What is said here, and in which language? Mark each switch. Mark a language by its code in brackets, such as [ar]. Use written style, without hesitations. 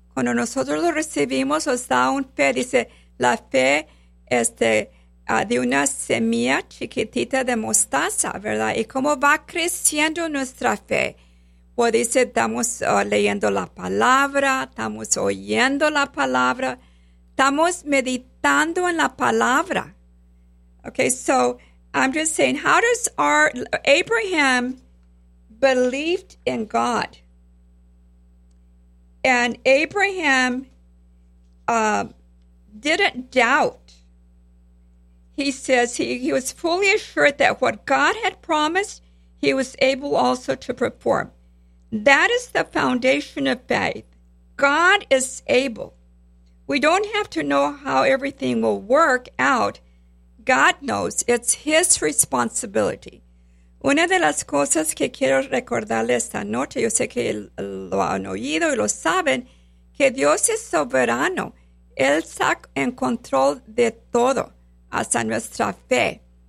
[es] Cuando nosotros lo recibimos, nos da una fe. Dice, la fe de una semilla chiquitita de mostaza, ¿verdad? ¿Y cómo va creciendo nuestra fe? Pues dice, estamos leyendo la palabra, estamos oyendo la palabra, estamos meditando en la palabra. [en] Okay, so I'm just saying, how does Abraham believed in God? And Abraham didn't doubt. He says he was fully assured that what God had promised, he was able also to perform. That is the foundation of faith. God is able. We don't have to know how everything will work out. God knows. It's his responsibility. [es] Una de las cosas que quiero recordarles esta noche, yo sé que lo han oído y lo saben, que Dios es soberano. Él está en control de todo, hasta nuestra fe.